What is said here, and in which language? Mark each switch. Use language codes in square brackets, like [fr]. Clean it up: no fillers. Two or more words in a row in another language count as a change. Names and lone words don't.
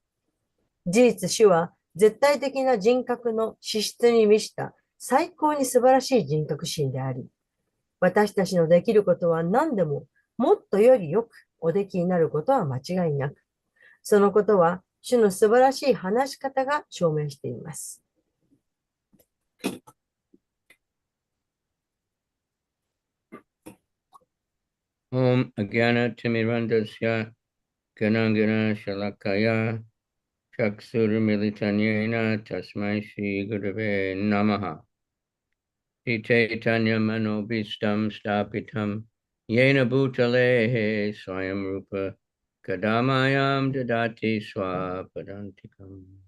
[ja] 事実、主は絶対的な人格の資質に満ちた最高に素晴らしい人格心であり、私たちのできることは何でももっとよりよくおできになることは間違いなく、そのことは主の素晴らしい話し方が証明しています。 [sa] ॐ अज्ञान तिमिरान्धस्य ज्ञानाञ्जन शलाकया चक्षुर् मीलितं येन तस्मै श्री गुरवे नमः चैतन्य मनोऽभीष्टं स्थापितं येन भूतले स्वयं रूप कदा मह्यं ददाति स्वपदान्तिकम्